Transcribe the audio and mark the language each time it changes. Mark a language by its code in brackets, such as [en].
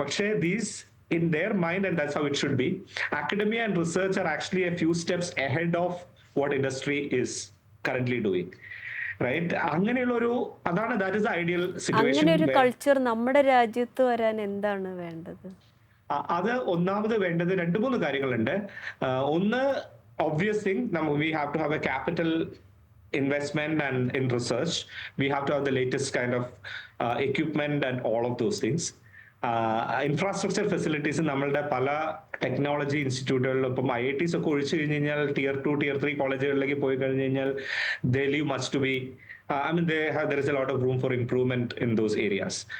[ml] പക്ഷേ [en] These in their mind, and that's how it should be, academia and research are actually a few steps ahead of what industry is currently doing, right? [ml] അങ്ങനെയുള്ള അതാണ് [en] that is the ideal situation. [ml] അങ്ങനെ ഒരു culture നമ്മുടെ രാജ്യത്ത് വരാൻ എന്താണ് വേണ്ടത്? അത് ഒന്നാമത് വേണ്ടത് 2-3 കാര്യങ്ങളുണ്ട്. [en] ഒന്ന്, obvious thing, we have to have a capital investment and in research. We have to have the latest kind of equipment and all of those things. [ml] Infrastructure facilities നമ്മളുടെ പല ടെക്നോളജി ഇൻസ്റ്റിറ്റ്യൂട്ടുകളിലും ഇപ്പം IITs ഒക്കെ ഒഴിച്ചു കഴിഞ്ഞ് കഴിഞ്ഞാൽ Tier 2, Tier 3 കോളേജുകളിലേക്ക് പോയി കഴിഞ്ഞ് കഴിഞ്ഞാൽ [en] they leave much to be there is a lot of room for improvement in those areas.